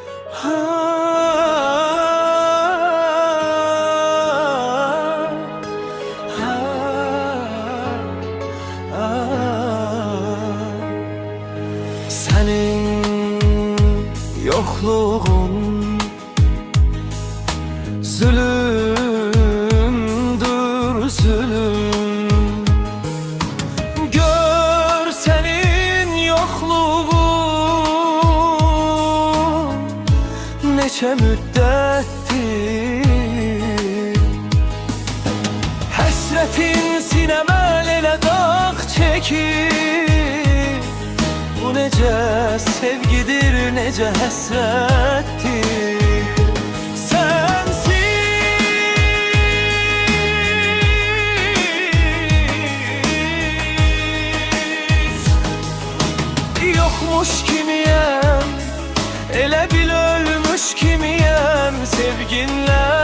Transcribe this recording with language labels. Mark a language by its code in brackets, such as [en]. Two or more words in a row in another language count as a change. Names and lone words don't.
[tr] Senin yokluğun zulümdür, zulüm. [az] Gör senin yokluğun neçe müddettir. Həsrətin sinəmə elə dağ çəkir. Bu necə sevgidir, necə həsrəttir. Sensiz yokmuş kimiyem, elə bil ölmüş kimiyem sevginlə.